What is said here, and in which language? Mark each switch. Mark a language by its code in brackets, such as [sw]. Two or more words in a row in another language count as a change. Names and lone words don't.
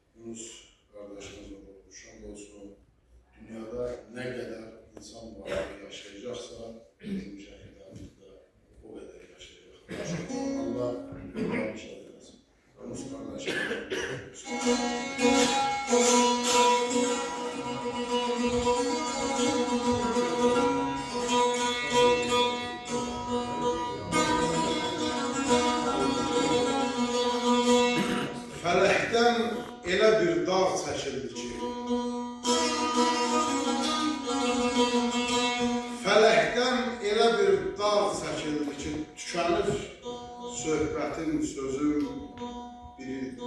[tr] olduğunuz kardeşimiz olmuş. Hamdolsun dünyada ne kadar insan varlığı yaşayacaksa bizim şehirlerimiz de o kadar yaşayacak. Allah yollarını şahit etsin. Yunus kardeşimiz. [az] Fələkdən elə bir dağ çəkildi ki, Fələkdən elə bir dağ çəkildi ki, tükənir söhbətin, sözün biri.